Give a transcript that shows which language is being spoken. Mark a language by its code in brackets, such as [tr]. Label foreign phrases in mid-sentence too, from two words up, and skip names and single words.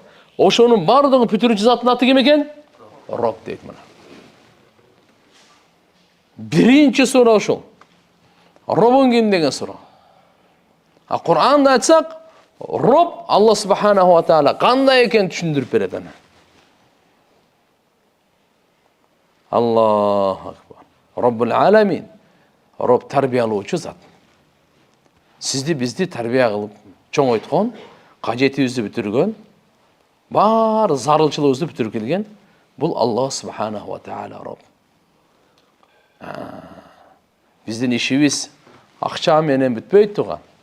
[ky] Ошонун бардыгын бүтүрүүчү заттын аты ким экен? Роб дейт мына. Биринчи суроо ушул. Робуң ким деген суроо. А Кур'анда айтсак, Роб Алла [ar] سبحانه وتعالى [ky] кандай экен түшүндүрүп берет аны. [ar] الله أكبر. رب العالمين. [ky] Роб тарбиялоочу зат. Сизди бизди тарбия кылып чоңойткон, кажетибизди бүтүргөн, бар зарылчылыгыбызды бүтүрүп келген бул Алла [ar] سبحانه وتعالى [ky] Роб. Биздин ишибиз акча менен бүтпөйт туган.